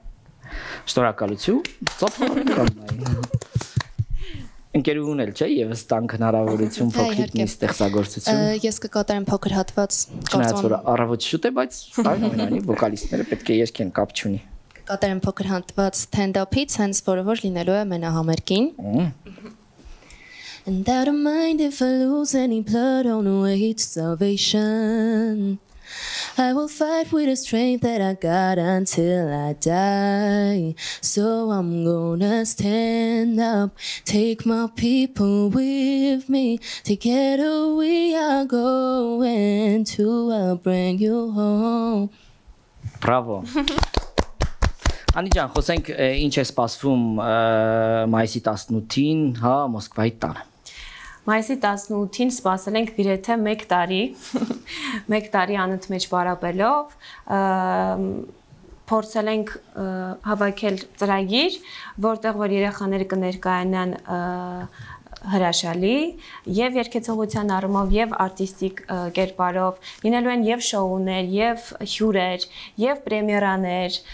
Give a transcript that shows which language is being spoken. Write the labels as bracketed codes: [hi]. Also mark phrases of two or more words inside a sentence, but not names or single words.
[hy] Շնորհակալություն, ծափարական։ Ընկերուհուն էլ չէ, եւս տանք հնարավորություն փոքրիկ մի ստեղծագործություն։ Ես կկատարեմ փոքր հատված, չնայած որ առավոտ շուտ է, բայց այնուամենայնիվ վոկալիստները պետք է երգեն, կապ չունի։ Կկատարեմ փոքր հատված stand-up-ից, հենց որը որ լինելու է մենահամերգին։ [en] And I don't mind if I lose any blood on the way to salvation. I will fight with the strength that I got until I die. So I'm gonna stand up, take my people with me. Together we are going to bring you home. Bravo. [hy] Անի ջան, խոսենք ինչ է սպասվում մայիսի 18-ին, Մոսկվայի տանը։ Մայիսի 18-ին սպասել ենք գրեթե 1 տարի, 1 տարի անընդմեջ պարապելով, փորձել ենք հավաքել ծրագիր, որտեղ որ երեխաները կներկայանան հրաշալի եւ երկեցողության առումով եւ արտիստիկ կերպարով լինելու են եւ շոուներ, եւ հյուրեր, եւ պրեմիերաներ,